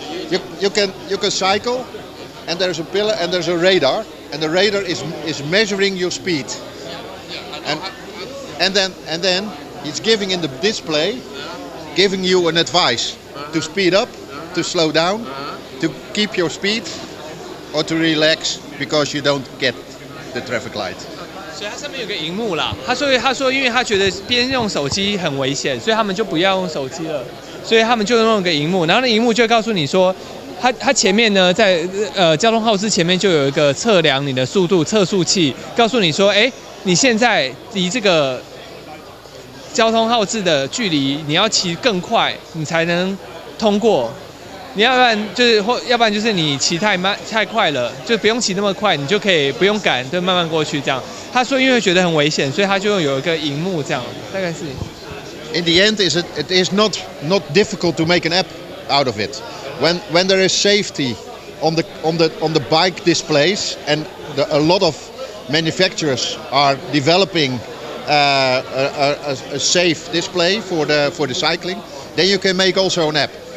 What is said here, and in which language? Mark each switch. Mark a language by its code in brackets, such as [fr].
[en] You can cycle, and there's a pillar and there's a radar, and the radar is measuring your speed, and then it's giving in the display, giving you an advice to speed up, to slow down, to keep your speed, or to relax because you don't get the traffic light. [zh] 所以它上面有个荧幕啦，他说，因为他觉得边用手机很危险，所以他们就不要用手机了。所以他们就用一个荧幕，然后那荧幕就会告诉你说，它前面呢，在交通号志前面就有一个测量你的速度测速器，告诉你说，哎，你现在离这个交通号志的距离，你要骑更快，你才能通过。你要不然就是要不然就是你骑太快了，就不用骑那么快，你就可以不用赶，就慢慢过去这样。他说因为觉得很危险，所以他就有一个荧幕这样，大概是。 [en] In the end, it is not difficult to make an app out of it. When there is safety on the bike displays, and a lot of manufacturers are developing a safe display for the cycling, then you can make also an app.